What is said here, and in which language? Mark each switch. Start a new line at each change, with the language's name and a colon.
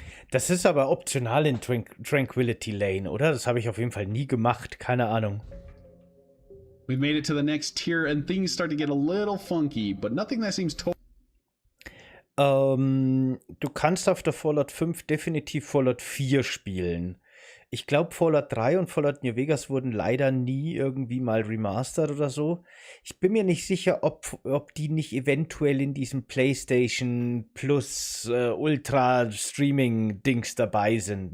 German: Das ist aber optional in Tranquility Lane, oder? Das habe ich auf jeden Fall nie gemacht, keine Ahnung.
English: We've made it to the next tier and things start to get a little funky, but nothing that seems totally...
German: Du kannst auf der Fallout 5 definitiv Fallout 4 spielen. Ich glaube, Fallout 3 und Fallout New Vegas wurden leider nie irgendwie mal remastered oder so. Ich bin mir nicht sicher, ob die nicht eventuell in diesem PlayStation Plus Ultra Streaming Dings dabei sind.